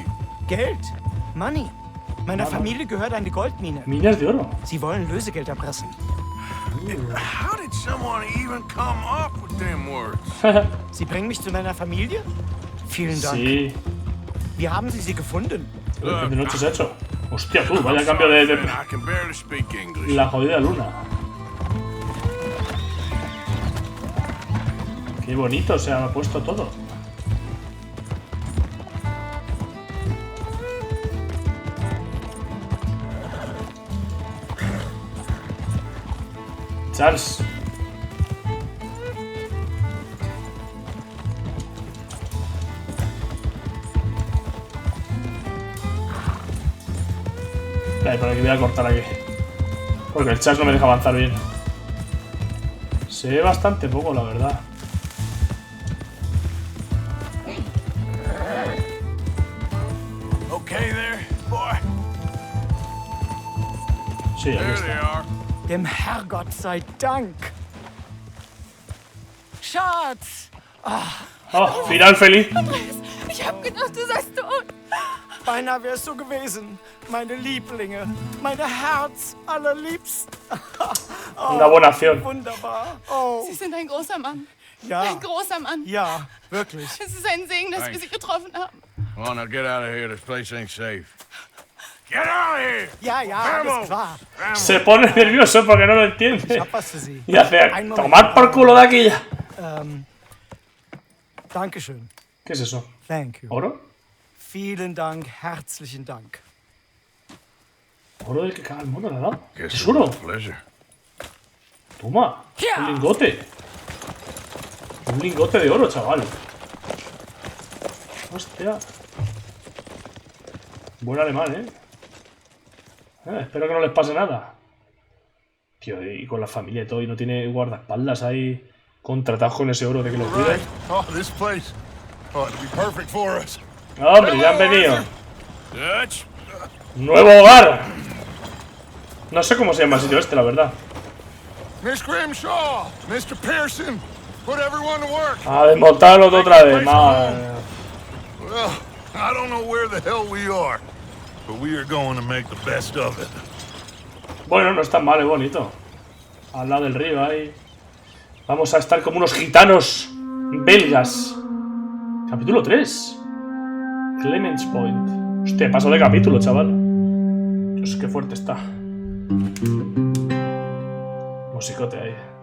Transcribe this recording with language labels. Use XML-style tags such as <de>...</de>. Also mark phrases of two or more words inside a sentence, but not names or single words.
<de>Geld. Money. Meiner Familie gehört eine Goldmine.</de> <es>Minas de oro.</es> <de>Sie wollen Lösegeld erpressen.</de> <en>How did someone even come up with them words?</en> <de>Sie bringen mich zu meiner Familie? Vielen Dank.</de> <es>Sí.</es> <de>Wie haben Sie sie gefunden?</de> <es>¿Qué de noche se ha hecho? Hostia, tú, vaya cambio de</es> <en>Man, I can barely speak English.</en> <es>la jodida luna. Qué bonito se ha puesto todo. Charles. Vale, por aquí voy a cortar aquí. Porque el Charles no me deja avanzar bien. Se ve bastante poco, la verdad.</es> <en>Okay there, boy.</en> <es>Sí, aquí</es> <en>There they</en> <es>está.</es> <en>are.</en> <de>Dem Herrgott sei Dank. Schatz!</de> <es>Oh, final feliz.</es> <de>Ich hab gedacht, du seist tot. Beinahe wär's so gewesen. Meine Lieblinge. Meine Herz allerliebst.</de> <es>Una buena acción.</es> <de>Wunderbar. Oh, Sie sind ein großer Mann. ja. Ein großer Mann. Ja, wirklich. Es ist ein Segen, dass wir</de> <en>Thanks.</en> <de>Sie getroffen haben.</de> <en>Come on, now get out of here. This place ain't safe. Get out of here!</en> <de>Ja, ja, alles klar.</de> <es>Se pone nervioso porque no lo</es> <de>Ich</de> <es>entiende.</es> <de>hab was für Sie.</de> <es>Y hace</es> <de>Ein Moment.</de> <es>tomar por culo de aquí ya.</es> <de>Dankeschön.</de> <es>¿Qué es eso?</es> <en>Thank you.</en> <es>¿Oro?</es> <de>Vielen Dank, herzlichen Dank.</de> <es>Oro del que caga el mundo, ¿le ha dado?</es> <en>Guess</en> <es>Es</es> <en>it was</en> <es>oro.</es> <en>a pleasure.</en> <es>Toma. Un lingote. Un lingote de oro, chaval. Hostia. Buen alemán, ¿eh? Espero que no les pase nada. Tío, y con la familia y todo, y no tiene guardaespaldas ahí contratados con ese oro de que lo cuiden.</es> <en>Oh, this place ought to be perfect for us.</en> <es>¡Hombre, ya han venido! Dutch? ¡Nuevo hogar! No sé cómo se llama el sitio este, la verdad.</es> <en>Miss Grimshaw, Mr. Pearson, put everyone to work.</en> <es>A desmontarlo de otra vez, madre.</es> <en>Well, I don't know where the hell we are, but we are going to make the best of it.</en> <es>Bueno, no es tan mal, es bonito. Al lado del río ahí. Vamos a estar como unos gitanos belgas. Capítulo 3. Clements Point. Hostia, paso de capítulo, chaval. Dios, qué fuerte está. Musicote ahí.</es>